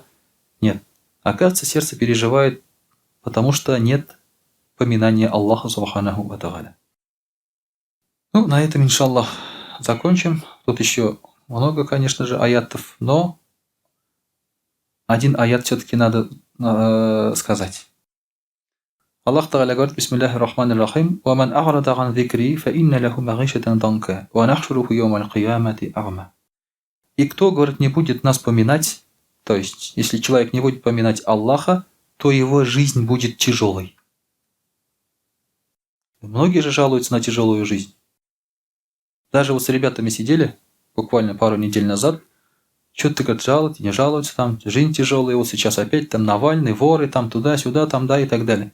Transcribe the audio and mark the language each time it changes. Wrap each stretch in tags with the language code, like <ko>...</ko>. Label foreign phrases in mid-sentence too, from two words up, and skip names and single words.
<ru>Нет. Оказывается, сердце переживает, потому что нет поминания Аллаха</ru> <ar>سبحانه وتعالى.</ar> <ru>Ну, на этом, иншаллах, закончим. Тут еще много, конечно же, аятов, но один аят все-таки надо сказать. Аллах Тааля говорит:</ru> <ar>بسم الله الرحمن الرحيم. وَمَنْ أَعْرَضَ عَنْ ذِكْرِي فَإِنَّ لَهُ مَعِيشَةً ضَنْكًا وَنَحْشُرُهُ يَوْمَ الْقِيَامَةِ أَعْمَى.</ar> <ru>И кто, говорит, не будет нас поминать, то есть, если человек не будет поминать Аллаха, то его жизнь будет тяжелой. Многие же жалуются на тяжелую жизнь. Даже вот с ребятами сидели, буквально пару недель назад, что-то, говорят, жалуются, не жалуются, там, жизнь тяжелая, вот сейчас опять там Навальный, воры, там туда-сюда, там, да, и так далее.</ru>